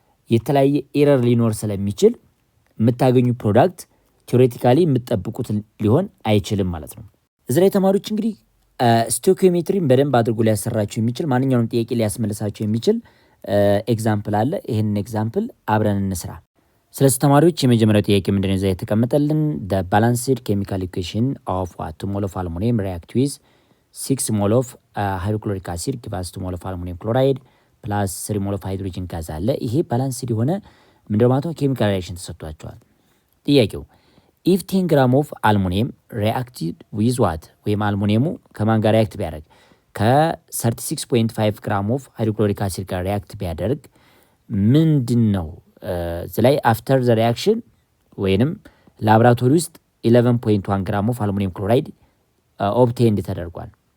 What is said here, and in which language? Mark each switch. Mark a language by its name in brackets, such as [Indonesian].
[Amharic] የተለያየ ኤረር ሊኖር ስለሚችል የምታገኙ ፕሮዳክት ቲዮሬቲካሊ የምትጠብቁት ሊሆን አይችልም ማለት ነው። እዚህ ላይ ተማሪዎች እንግዲህ ስቶኪዮሜትሪን በደንብ አድርጎ ሊያሰራቸው የሚችል ማንኛውንም ጥያቄ ሊያስመልሳቸው የሚችል ኤግዛምፕል አለ። ይህንን ኤግዛምፕል አብረን እንስራ። ስለዚህ ተማሪዎች የመጀመሪያው ጥያቄ ምንድነው እዛ የተቀመጠልን? [English] the balanced chemical equation of 2 mol of aluminum react with 6 mol of hydrochloric acid give us 2 mol of aluminum chloride ፕላስ 3 ሞል ኦፍ ሃይድሮጅን ጋዝ [Amharic] አለ። ይሄ ባላንስድ የሆነ ምንድነው ማለት ነው ኬሚካል ሪአክሽን ተሰጥቷቸዋል። ጥያቄው [English] ኢፍ 10 ግራም ኦፍ አልሙኒየም ሪአክትድ ዊዝ ዋት [Amharic] ወይም አልሙኒየሙ ከማን ጋር ሪአክት ቢያደርግ ከ36.5 ግራም ኦፍ ሃይድሮክሎሪክ አሲድ ጋር ሪአክት ቢያደርግ ምንድን ነው እዚህ ላይ [English] አፍተር ዘ ሪአክሽን [Amharic] ወይንም ላቦራቶሪ ውስጥ 11.1 ግራም ኦፍ አልሙኒየም ክሎራይድ ኦብቴንድ ተደርጓል።